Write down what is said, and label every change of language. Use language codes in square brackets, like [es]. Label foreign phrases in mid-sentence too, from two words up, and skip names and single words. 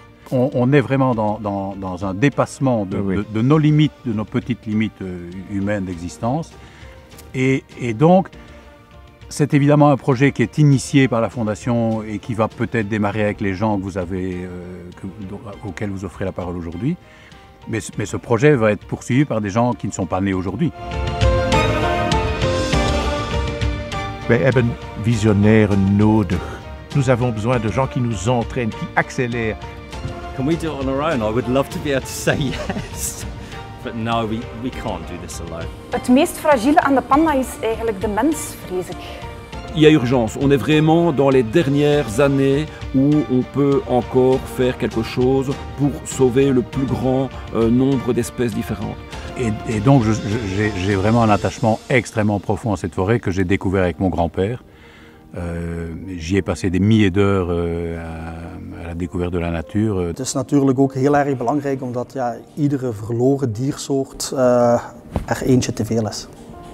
[fr] On est vraiment dans un dépassement de nos limites, de nos petites limites humaines d'existence. Et donc, c'est évidemment un projet qui est initié par la Fondation et qui va peut-être démarrer avec les gens que vous avez, auxquels vous offrez la parole aujourd'hui. Mais ce projet va être poursuivi par des gens qui ne sont pas nés aujourd'hui. [nl] Wij hebben visionnaire nodig. [fr] Nous avons besoin de gens qui nous entraînent, qui accélèrent. [en] Can we do it on our own? I would love to be able to say yes. But no, we can't do this alone. [nl] Het meest fragiele aan de panda is eigenlijk de mens, vrees ik. [fr] Il y a urgence. On est vraiment dans les dernières années où on peut encore faire quelque chose pour sauver le plus grand nombre d'espèces différentes. Et donc j'ai vraiment un attachement extrêmement profond à cette forêt que j'ai découvert avec mon grand-père. J'y ai passé des milliers d'heures à la découverte de la natuur. [nl] Het is natuurlijk ook heel erg belangrijk omdat iedere verloren diersoort er eentje te veel is.